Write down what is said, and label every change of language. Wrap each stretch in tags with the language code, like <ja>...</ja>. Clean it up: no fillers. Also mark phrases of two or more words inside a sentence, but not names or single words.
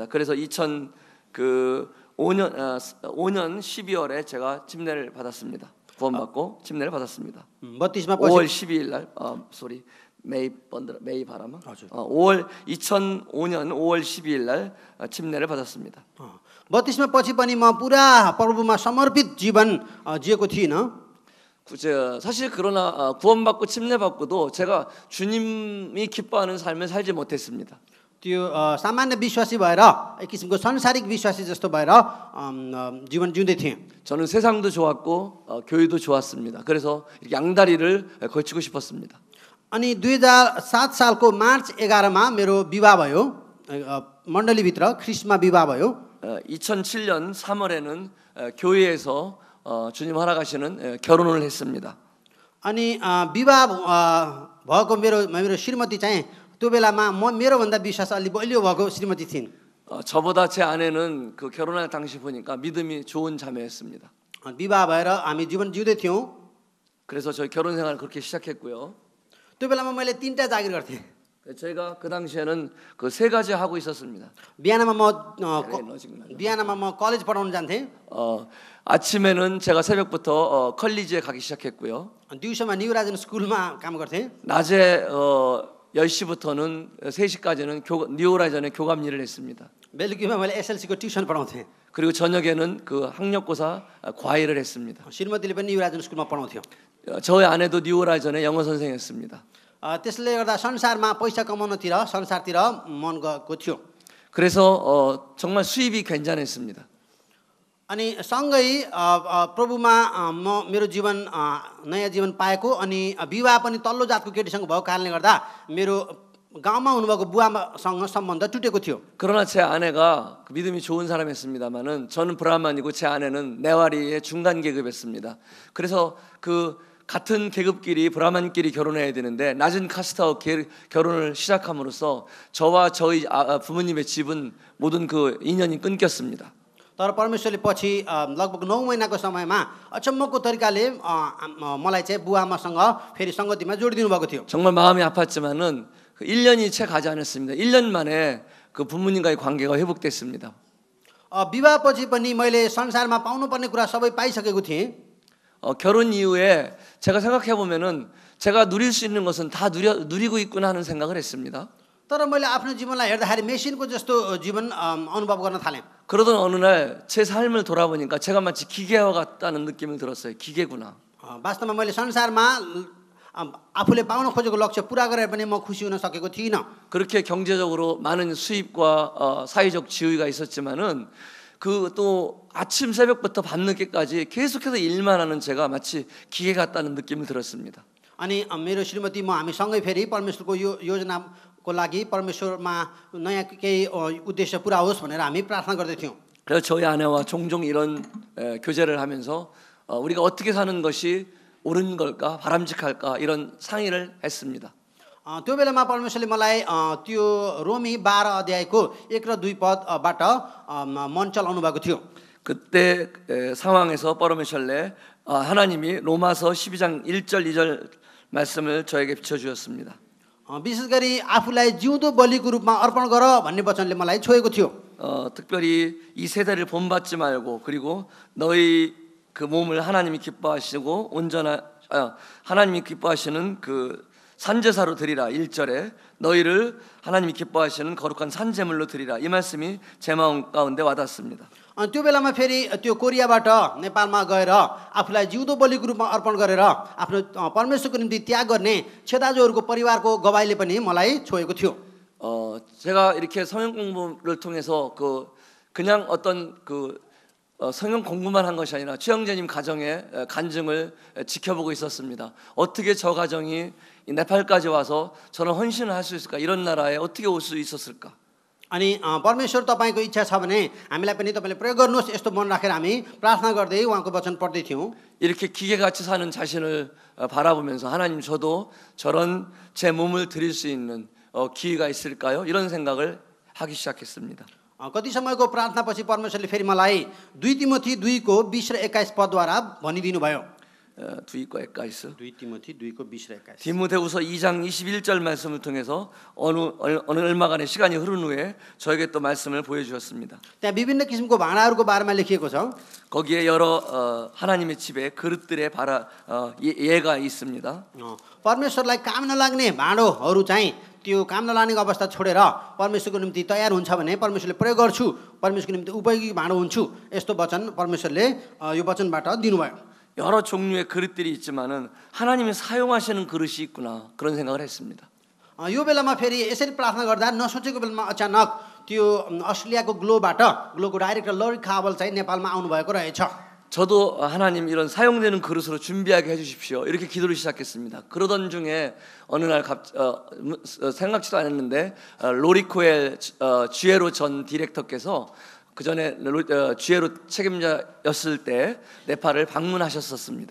<ko>그래서 2005년 12월에 제가 침례를 받았습니다. 구원받고 침례를 받았습니다.</ko> <ne>बत्तिस्मा</ne> <ko>5월 12일 날 메이 바람아. 2005년 5월 12일 날 침례를 받았습니다.</ko> <ne>बत्तिस्मा पछि पनि म पुरा प्रभुमा समर्पित जीवन जिएको थिइनँ।</ne> <ko>사실 그러나 구원받고 침례받고도 제가 주님이 기뻐하는 삶을 살지 못했습니다.</ko> <ne>त्यो सामान्य विश्वासी भएर एक किसिमको संसारिक विश्वासी जस्तो भएर जीवन जिउँदै थिएँ।</ne> <ko>저는 세상도 좋았고 교회도 좋았습니다. 그래서 이렇게 양다리를 걸치고 싶었습니다.</ko> <ne>अनि 2007 सालको मार्च 11मा मेरो विवाह भयो। मण्डलीभित्र ख्रिस्टमा विवाह भयो।</ne> <ko>2007년 3월에는 교회에서 주님 허락하시는 결혼을 했습니다.</ko> <ne>अनि विवाह भएको मेरो श्रीमती चाहिँ त्यो बेलामा मेरोभन्दा विश्वास अलि बलियो भएको श्रीमती थिइन्।</ne> <ko>저보다 제 아내는 그 결혼할 당시 보니까 믿음이 좋은 자매였습니다.</ko> <ne>विवाह भएर हामी जीवन जिउँदै थियौँ।</ne> <ko>그래서 저희 결혼 생활을 그렇게 시작했고요.</ko> <ne>त्यो बेलामा मैले 3टा जागिर गर्थेँ।</ne> <ko>제가 그 당시에는 그 세 가지 하고 있었습니다.</ko> <ne>बिहानमा म कलेज पढाउन जान्थेँ।</ne> <ko>아침에는 제가 새벽부터 컬리지에 가기 시작했고요.</ko> <ne>दिउँसोमा न्युराजन स्कुलमा काम गर्थेँ।</ne> <ko>낮에 10시부터는 3시까지는 뉴오라이전에 교감 일을 했습니다.</ko> <ne>बेलुकीमा मैले एसएलसीको ट्युसन पढाउँथेँ।</ne> <ko>그리고 저녁에는 그 학력고사 과외를 했습니다.</ko> <ne>श्रीमतीले पनि न्युराजन स्कुलमा पढाउँथ्यो।</ne> <ko>저희 아내도 뉴오라이전에 영어 선생이었습니다.</ko> <ne>त्यसले गर्दा संसारमा पैसा कमाउनतिर संसारतिर मन गएको थियो।</ne> <ko>그래서 정말 수입이 괜찮았습니다.</ko> <ne>अनि सँगै प्रभुमा म मेरो जीवन नयाँ जीवन पाएको अनि विवाह पनि तल्लो जातको केटीसँग भएको कारणले गर्दा मेरो गाउँमा हुनुभएको बुवासँग सम्बन्ध टुटेको थियो।</ne> <ko>그러나 제 아내가 믿음이 좋은 사람이었습니다만은 저는 브라만이고 제 아내는 네와리의 중간 계급이었습니다. 그래서 그 같은 계급끼리 브라만끼리 결혼해야 되는데 낮은 카스트와 결혼을 시작함으로써 저와 저희 부모님의 집은 모든 그 인연이 끊겼습니다.</ko> <ne>तर परमेश्वरले पछि लगभग 9 महिनाको समयमा अचम्मको तरिकाले मलाई चाहिँ बुवाआमासँग फेरि सङ्गतिमा जोडिदिनु भएको थियो।</ne> <ko>정말 마음이 아팠지만은 1년이 채 가지 않았습니다. 1년 만에 그 부모님과의 관계가 회복됐습니다.</ko> <ne>विवाहपछि पनि मैले संसारमा पाउनुपर्ने कुरा सबै पाइसकेको थिएँ।</ne> <ko>결혼 이후에 제가 생각해 보면은 제가 누릴 수 있는 것은 다 누리고 있구나 하는 생각을 했습니다.</ko> <ne>तर मैले आफ्नो जीवनलाई हेर्दाखेरि मेसिनको जस्तो जीवन अनुभव गर्न थालेँ।</ne> <ko>그러던 어느 날 제 삶을 돌아보니까 제가 마치 기계와 같다는 느낌을 들었어요. 기계구나.</ko> <ne>वास्तवमा मैले संसारमा आफूले पाउन खोजेको लक्ष्य पुरा गरेर पनि म खुसी हुन सकेको थिइनँ।</ne> <ko>그렇게 경제적으로 많은 수입과 사회적 지위가 있었지만은 그 또 아침 새벽부터 밤늦게까지 계속해서 일만 하는 제가 마치 기계 같다는 느낌을 들었습니다.</ko> <ne>अनि मेरो श्रीमती म हामी सँगै फेरि परमेश्वरको यो योजनाको लागि परमेश्वरमा नयाँ केही उद्देश्य पुरा होस् भनेर हामी प्रार्थना गर्दै थियौँ।</ne> <ko>그래서 저희 아내와 종종 이런 교제를 하면서 우리가 어떻게 사는 것이 옳은 걸까, 바람직할까 이런 상의를 했습니다.</ko> <ne>त्यो बेलामा परमेश्वरले मलाई त्यो रोमी 12 अध्यायको 1 र 2 पदबाट मन चलाउनु भएको थियो।</ne> <ko>그때 상황에서 버르메셜레 하나님이 로마서 12장 1절 2절 말씀을 저에게 비춰주었습니다.</ko> <ne>विशेष गरी आफूलाई जिउँदो बलिको रूपमा अर्पण गर भन्ने वचनले मलाई छोएको थियो।</ne> <ko>특별히 이 세대를 본받지 말고 그리고 너희 그 몸을 하나님이 기뻐하시고 하나님이 기뻐하시는 그 산제사로 드리라 1절에 너희를 하나님이 기뻐하시는 거룩한 산제물로 드리라 이 말씀이 제 마음 가운데 와닿습니다.</ko> <ne>त्यो बेलामा फेरि त्यो कोरियाबाट नेपालमा गएर आफूलाई जिउँदो बलिको रूपमा अर्पण गरेर आफ्नो परमेश्वरको निम्ति त्याग गर्ने छेदाजुहरूको परिवारको गवाईले पनि मलाई छोएको थियो।</ne> <ko>제가 이렇게 성경 공부를 통해서 그냥 어떤 성경 공부만 한 것이 아니라 최영재님 가정의 간증을 지켜보고 있었습니다. 어떻게 저 가정이 네팔까지 와서 저는 헌신을 할 수 있을까? 이런 나라에 어떻게 올 수 있었을까?</ko> <ne>अनि परमेश्वर तपाईँको इच्छा छ भने हामीलाई पनि तपाईँले प्रयोग गर्नुहोस् यस्तो मन राखेर हामी प्रार्थना गर्दै उहाँको वचन पढ्दै थियौँ।</ne> <ko>이렇게 기계같이 사는 자신을 바라보면서 하나님 저도 저런 제 몸을 드릴 수 있는 기회가 있을까요? 이런 생각을 하기 시작했습니다.</ko> <ne>कति समयको प्रार्थनापछि परमेश्वरले फेरि मलाई 2 तिमोथी 2को 20 र 21 पदद्वारा भनिदिनु भयो। 2को एक्काइस. 2 तिमोथी 2को 20 र 21।</ne> <ko>디모데후서 2장 21절 말씀을 통해서 어느 얼마간의 시간이 흐른 후에 저에게 또 말씀을 보여주셨습니다.</ko> <ne>त्यहाँ विभिन्न किसिमको भाँडाहरूको बारेमा लेखिएको छ।</ne> <ko>거기에 여러 하나님의 집에 그릇들의 예가 있습니다.</ko> <ne>परमेश्वरलाई काम नलाग्ने भाँडोहरू चाहिँ त्यो काम नलाग्नेको अवस्था छोडेर परमेश्वरको निम्ति तयार हुन्छ भने परमेश्वरले प्रयोग गर्छु, परमेश्वरको निम्ति उपयोगी भाँडो हुन्छु, यस्तो वचन परमेश्वरले यो वचनबाट दिनुभयो।</ne> <ko>여러 종류의 그릇들이 있지만은 하나님이 사용하시는 그릇이 있구나 그런 생각을 했습니다.</ko> <ne>यो बेलामा फेरि यसरी प्रार्थना गर्दा नसोचेको बेलामा अचानक त्यो अस्ट्रेलियाको ग्लोको डाइरेक्टर लरी खावल चाहिँ नेपालमा आउनुभएको रहेछ।</ne> <ko>저도 하나님 이런 사용되는 그릇으로 준비하게 해주십시오 이렇게 기도를 시작했습니다. 그러던 중에 어느 날 생각지도 않았는데 로리코엘 쥐에로 전 디렉터께서 그 전에 쥐에로 책임자였을 때 네팔을 방문하셨었습니다.</ko>